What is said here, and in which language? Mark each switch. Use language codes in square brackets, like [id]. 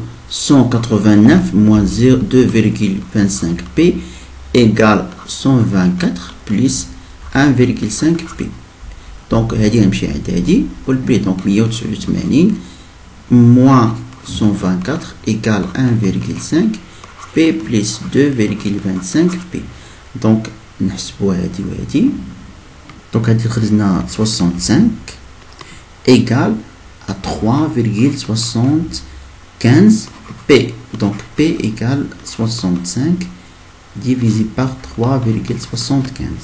[fr] 189 moins 2,25p égale 124 plus 1,5p. Donc, [ar] هذه نمشي عند هذه والبري [fr] donc 189 moins 124 égale 1,5 p plus 2,25p. [ar] Donc, نحسبوا هذه وهذه. [fr] Donc, [ar] هذه خرجنا [fr] 65 égale à 3,75 p. Donc, p égale 65 divisé par 3,75.